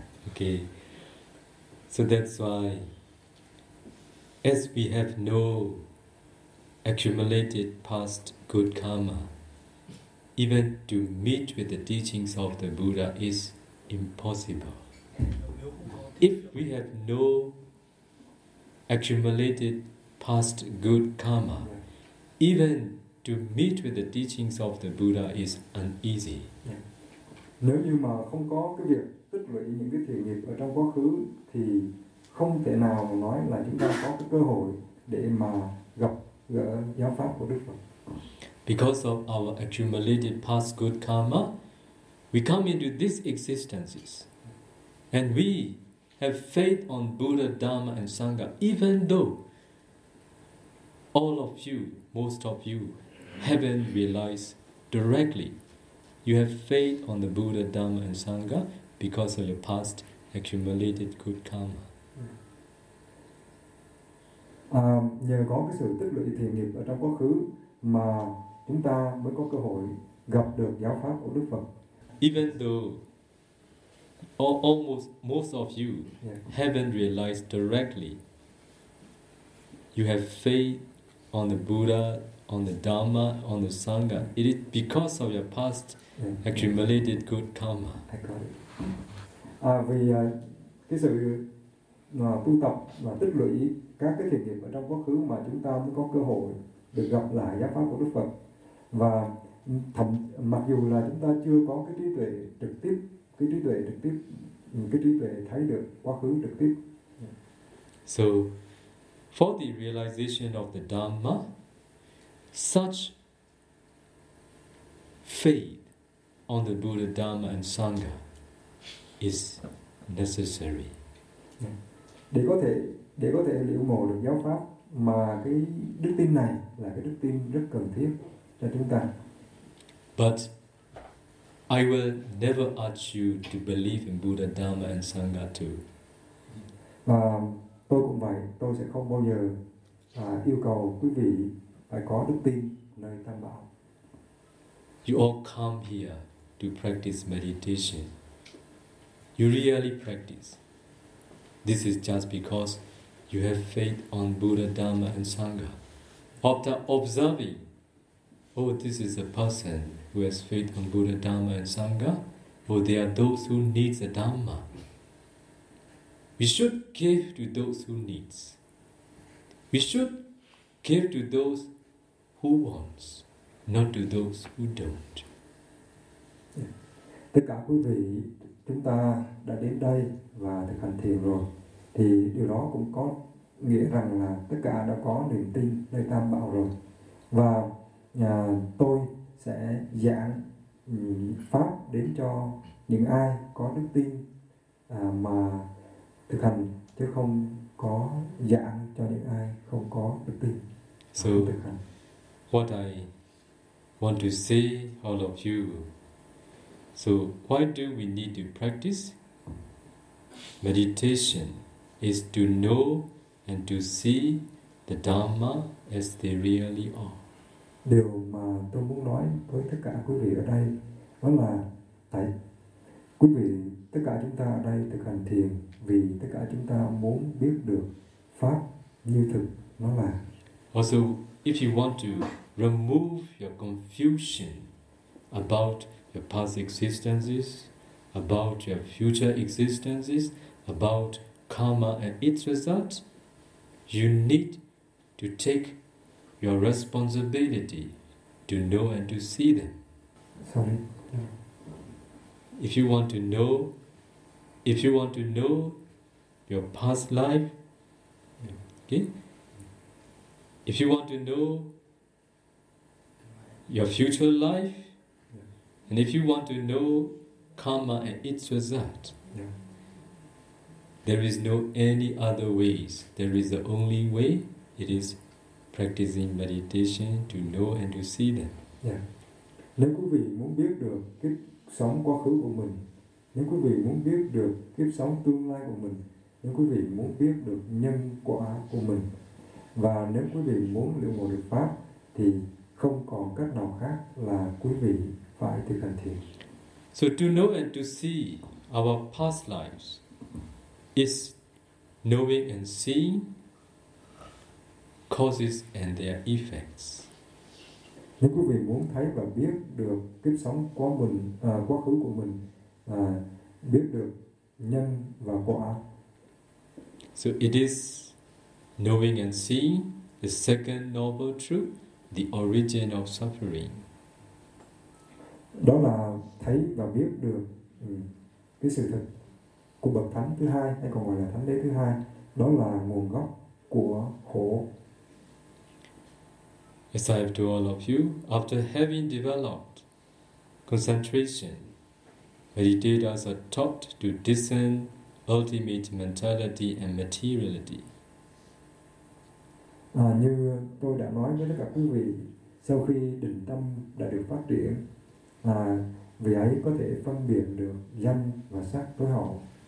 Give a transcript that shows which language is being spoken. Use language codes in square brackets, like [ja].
[en] Okay, so that's why, as we have no accumulated past good karma, even to meet with the teachings of the Buddha is impossible. If we have no accumulated past good karma, even to meet with the teachings of the Buddha is uneasy. [vi] Nếu như mà không có cái việc tích lũy những cái thiện nghiệp ở trong quá khứ thì không thể nào mà nói là chúng ta có cái cơ hội để mà gặp gỡ giáo pháp của Đức Phật. [en] Because of our accumulated past good karma, we come into these existences and we have faith on Buddha, Dharma and Sangha, even though all of you, most of you, haven't realized directly you have faith on the Buddha, Dharma, and Sangha because of your past accumulated good karma. [vi] Nhờ có cái sự tích lũy thiện nghiệp ở trong quá khứ mà chúng ta mới có cơ hội gặp được giáo pháp của Đức Phật. [en] Even though almost most of you haven't realized directly you have faith on the Buddha, on the Dharma, on the Sangha, it is because of your past accumulated good karma. I got it. [vi] Vì cái sự tu tập và tích lũy các cái thiện nghiệp ở trong quá khứ mà chúng ta mới có cơ hội được gặp lại giáo pháp của Đức Phật. Và mặc dù là chúng ta chưa có cái trí tuệ trực tiếp, cái trí tuệ trực tiếp, cái trí tuệ thấy được quá khứ trực tiếp. [en] So, for the realization of the Dhamma, such faith on the Buddha, Dhamma and Sangha is necessary. [vi] Để có thể liễu ngộ được giáo pháp mà cái đức tin này là cái đức tin rất cần thiết cho chúng ta. [en] But I will never ask you to believe in Buddha, Dhamma and Sangha too. [vi] Và tôi cũng vậy, tôi sẽ không bao giờ yêu cầu quý vị phải có đức tin nơi Tam Bảo. [en] You all come here to practice meditation. You really practice. This is just because you have faith on Buddha, Dhamma and Sangha. After observing, oh, this is a person who has faith on Buddha, Dhamma and Sangha, oh, they are those who need the Dhamma. We should give to those who needs. We should give to those who wants, not to those who don't. [vi] Tất cả quý vị, chúng ta đã đến đây và thực hành thiền rồi, thì điều đó cũng có nghĩa rằng là tất cả đã có niềm tin nơi Tam Bảo rồi. Và tôi sẽ giảng pháp đến cho những ai có đức tin mà thực hành, chứ không có giảng cho những ai không có đức tin. So, thực hành. [en] What I want to say, all of you. So, why do we need to practice? Meditation is to know and to see the Dhamma as they really are. [vi] Điều mà tôi muốn nói với tất cả quý vị ở đây đó là tại quý vị, tất cả chúng ta ở đây thực hành thiền vì tất cả chúng ta muốn biết được pháp như thực nó là. [en] Also, if you want to remove your confusion about your past existences, about your future existences, about karma and its result, you need to take your responsibility to know and to see them. Sorry. If you want to know, if you want to know your past life, okay? If you want to know your future life, and if you want to know karma and its result, there is no any other ways. There is the only way. It is practicing meditation to know and to see them. Yeah. [vi] Nếu quý vị muốn biết được kiếp sống quá khứ của mình, nếu quý vị muốn biết được kiếp sống tương lai của mình, nếu quý vị muốn biết được nhân quả của mình, và nếu quý vị muốn liệu một được pháp, thì không còn cách nào khác là quý vị phải thực hành thiền. [en] So to know and to see our past lives is knowing and seeing causes and their effects. [vi] Nếu quý vị muốn thấy và biết được kiếp sống của mình, quá khứ của mình, biết được nhân và quả. [en] So it is knowing and seeing the second noble truth, the origin of suffering. [vi] Đó là thấy và biết được cái sự thật của bậc thánh thứ hai, hay còn gọi là thánh đế thứ hai, đó là nguồn gốc của khổ. [en] As I have told all of you, after having developed concentration, meditators are taught to discern ultimate mentality and materiality. [vi] Như tôi đã nói với tất cả quý vị, sau khi định tâm đã được phát triển, vị ấy có thể phân biệt được danh và sắc tối hậu.